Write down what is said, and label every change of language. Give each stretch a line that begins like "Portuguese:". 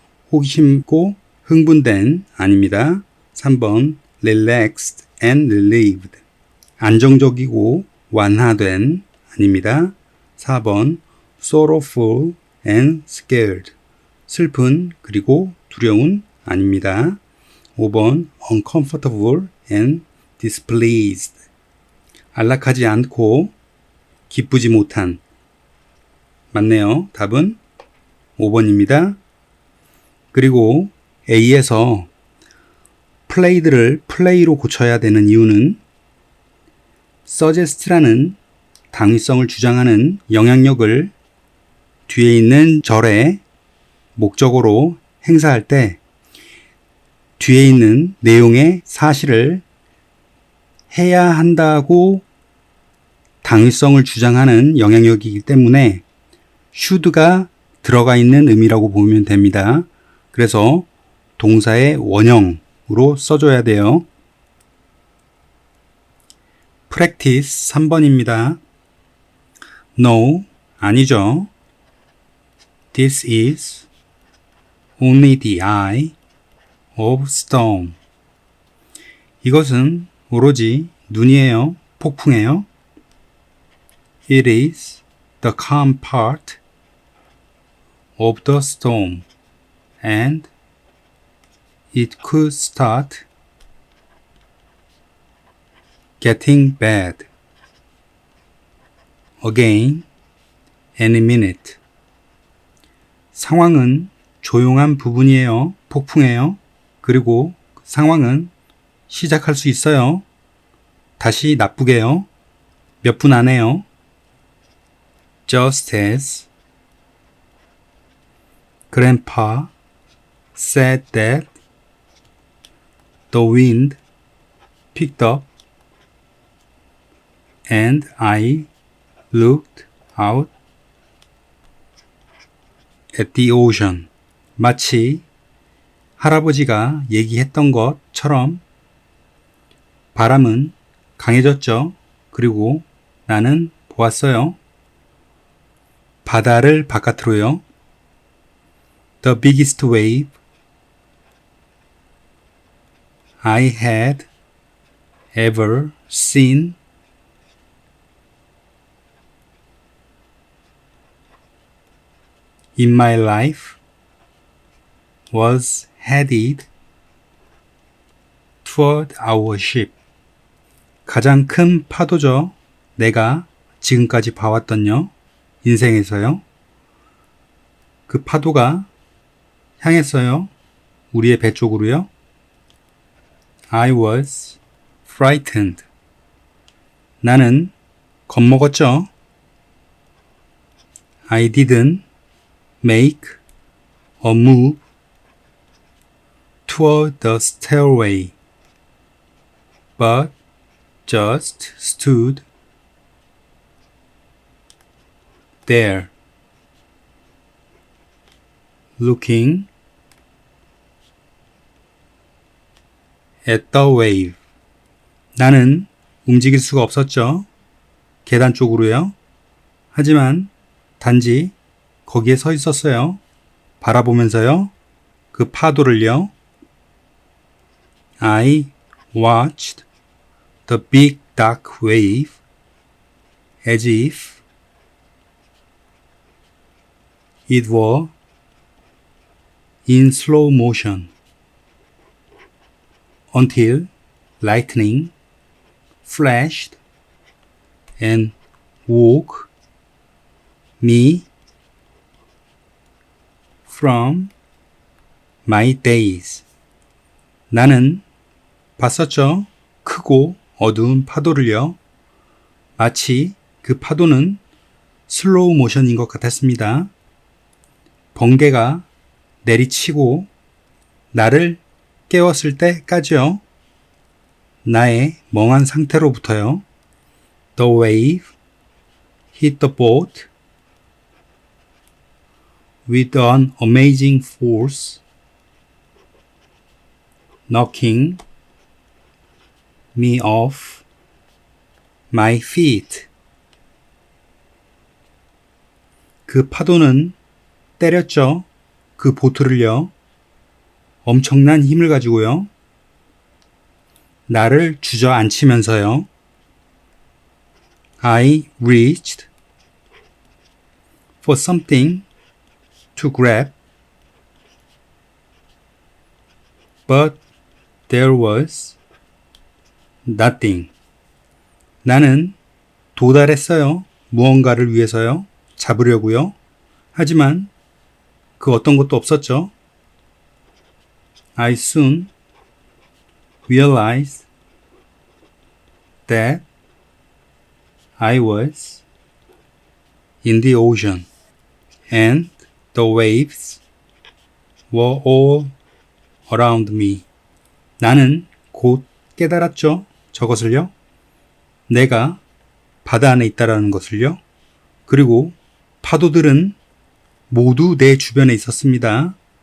Korean: 호기심고 흥분된 아닙니다.
English: 3번 relaxed and relieved.
Korean: 안정적이고 완화된 아닙니다.
English: 4번 sorrowful and scared.
Korean: 슬픈 그리고 두려운 아닙니다.
English: 5번 uncomfortable and displeased.
Korean: 안락하지 않고 기쁘지 못한. 맞네요. 답은 5번입니다. 그리고 A에서 played를 play로 고쳐야 되는 이유는 suggest라는 당위성을 주장하는 영향력을 뒤에 있는 절의 목적어로 행사할 때 뒤에 있는 내용의 사실을 해야 한다고 당위성을 주장하는 영향력이기 때문에 should가 들어가 있는 의미라고 보면 됩니다. 그래서 동사의 원형으로 써줘야 돼요. practice 3번입니다. No, 아니죠.
English: This is only the eye of storm.
Korean: 이것은 오로지 눈이에요. 폭풍이에요.
English: It is the calm part of the storm and it could start getting bad again any minute.
Korean: 상황은 조용한 부분이에요. 폭풍이에요. 그리고 상황은 시작할 수 있어요. 다시 나쁘게요. 몇 분 안에요.
English: Just as Grandpa said that the wind picked up and I looked out at the ocean.
Korean: 마치 할아버지가 얘기했던 것처럼 바람은 강해졌죠. 그리고 나는 보았어요. 바다를 바깥으로요.
English: The biggest wave I had ever seen in my life was headed toward our ship.
Korean: 가장 큰 파도죠. 내가 지금까지 봐왔던요. 인생에서요. 그 파도가 향했어요. 우리의 배 쪽으로요.
English: I was frightened.
Korean: 나는 겁먹었죠.
English: I didn't make a move toward the stairway, but just stood there, looking at the wave.
Korean: 나는 움직일 수가 없었죠. 계단 쪽으로요. 하지만 단지 거기에 서 있었어요. 바라보면서요. 그 파도를요.
English: I watched the big dark wave as if it were in slow motion until lightning flashed and woke me from my daze.
Korean: 나는 봤었죠. 크고 어두운 파도를요. 마치 그 파도는 슬로우 모션인 것 같았습니다. 번개가 내리치고 나를 깨웠을 때까지요. 나의 멍한 상태로부터요.
English: The wave hit the boat with an amazing force, knocking me off my feet.
Korean: 그 파도는 때렸죠. 그 보트를요. 엄청난 힘을 가지고요. 나를 주저앉히면서요.
English: I reached for something to grab, but there was nothing.
Korean: 나는 도달했어요. 무언가를 위해서요. 잡으려고요. 하지만 그 어떤 것도 없었죠.
English: I soon realized that I was in the ocean and the waves were all around me.
Korean: 나는 곧 깨달았죠. 저것을요. 내가 바다 안에 있다라는 것을요. 그리고 파도들은 모두 내 주변에 있었습니다.